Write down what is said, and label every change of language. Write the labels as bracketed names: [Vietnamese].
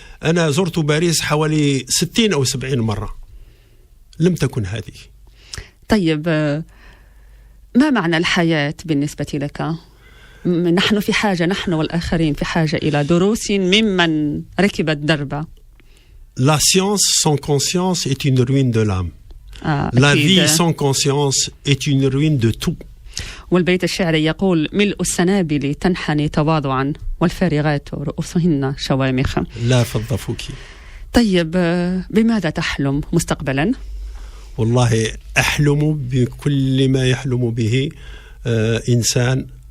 [Arabic] أنا زرت باريس حوالي 60 أو 70 مرة، لم تكن هذه. طيب ما معنى الحياة بالنسبة لك؟ نحن في حاجة، نحن والآخرين في حاجة إلى دروس ممن ركب الدرب. [French] La science sans conscience est une ruine de l'âme. La vie sans conscience est une ruine de tout. [Arabic] والبيت الشعري يقول: ملء السنابل تنحني تواضعا والفارغات رؤوسهن شوامخ. لا فضفوك. طيب بماذا تحلم مستقبلا؟ والله أحلم بكل ما يحلم به إنسان.